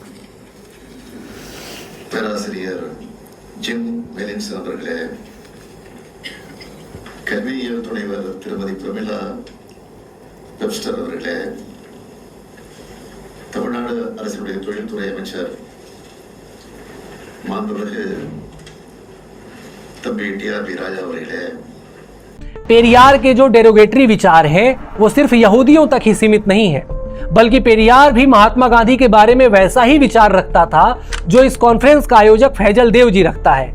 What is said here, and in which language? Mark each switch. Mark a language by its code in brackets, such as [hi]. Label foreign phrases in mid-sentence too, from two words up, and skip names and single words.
[ta] பேராசிரியர் ஜிம் மெலின்சன் அவர்களே, கல்வியியல் துணைவர் திருமதி பிரமிளா வெப்ஸ்டர் அவர்களே, தமிழ்நாடு அரசுடைய தொழில்துறை அமைச்சர் மாண்புமிகு तब TR राजा அவர்களே, [hi] पेरियार के जो डेरोगेटरी विचार हैं वो सिर्फ यहूदियों तक ही सीमित नहीं है, बल्कि पेरियार भी महात्मा गांधी के बारे में वैसा ही विचार रखता था जो इस कॉन्फ्रेंस का आयोजक फैजल देव जी रखता है।